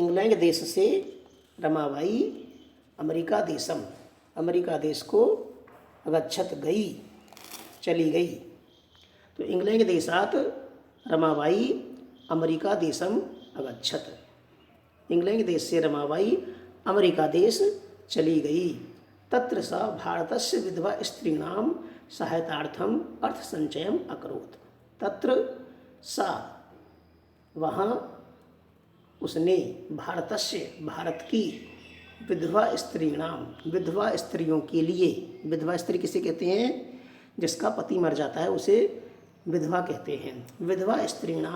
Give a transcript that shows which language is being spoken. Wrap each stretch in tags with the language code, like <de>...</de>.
<hi>England देश से Ramabai America देश को अगच्छत् चली गई।</hi> <sa>तो इंग्लैंड देशात् रमाबाई अमेरिका देशम अगच्छत्,</sa> <hi>इंग्लैंड देश से रमाबाई अमेरिका देश चली गई।</hi> <sa>तत्र सा भारतस्य विधवा स्त्रीणां सहायतार्थम अर्थसञ्चयम् अकरोत्। तत्र सा</sa> <hi>वहाँ उसने भारत की विधवा स्त्रियों के लिए, विधवा स्त्री किसे कहते हैं? जिसका पति मर जाता है उसे विधवा कहते हैं।</hi>